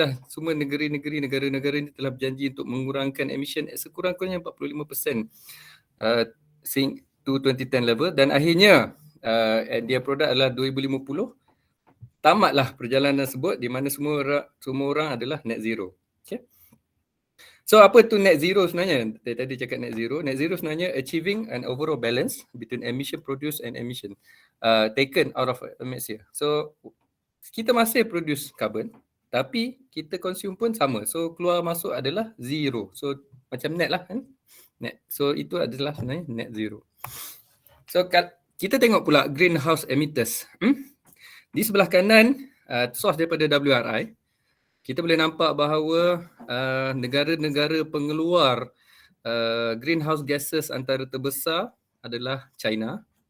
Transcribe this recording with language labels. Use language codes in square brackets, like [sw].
[ms] Semua negara-negara ini telah berjanji untuk mengurangkan emission sekurang-kurangnya 45% to 2010 level, dan akhirnya dia produk adalah 2050 tamatlah perjalanan tersebut di mana semua orang adalah net zero. Okay. So apa tu net zero sebenarnya? Tadi cakap net zero. [en] Net zero sebenarnya achieving an overall balance between emission produced and emission taken out of atmosphere. [ms] So kita masih produce carbon tapi kita consume pun sama. So keluar masuk adalah zero. So macam net lah kan? Net. So itu adalah sebenarnya net zero. So kita tengok pula greenhouse emitters. Di sebelah kanan source daripada WRI, kita boleh nampak bahawa negara-negara pengeluar greenhouse gases antara terbesar adalah China.